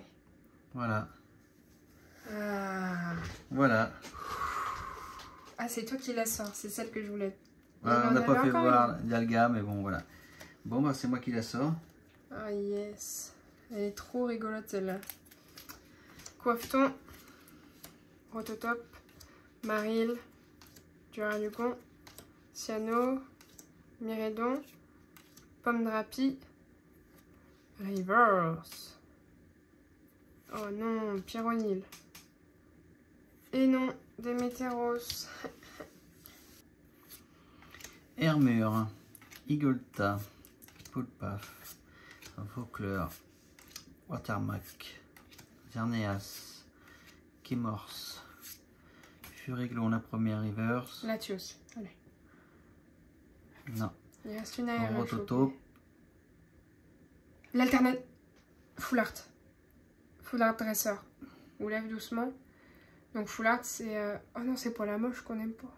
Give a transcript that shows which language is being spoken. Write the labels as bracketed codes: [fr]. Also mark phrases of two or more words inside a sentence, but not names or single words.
[fr] Voilà. Ah, Voilà. ah c'est toi qui la sors. C'est celle que je voulais. Voilà, on n'a pas fait voir Dialga, mais bon, voilà. Bon, bah, c'est moi qui la sors. Ah yes. Elle est trop rigolote celle-là. Coiffeton, Rototop, Maril, Duralugon, Cyano, Miredon, Pomme Drapi, Reverse. Oh non, Pyronil. Et non, Démétéros. Hermure, Igolta, Poulpaf, Vaucleur, Watermack, Zerneas, Kimors, Furiglon, la première reverse. Latios. Allez. Non. Il reste une AR. Rototo. L'alternate. [en] Full art. Full art [fr] dresseur. Ou lève doucement. Donc [en] full art [fr] c'est... Oh non, c'est pour la moche qu'on aime pas.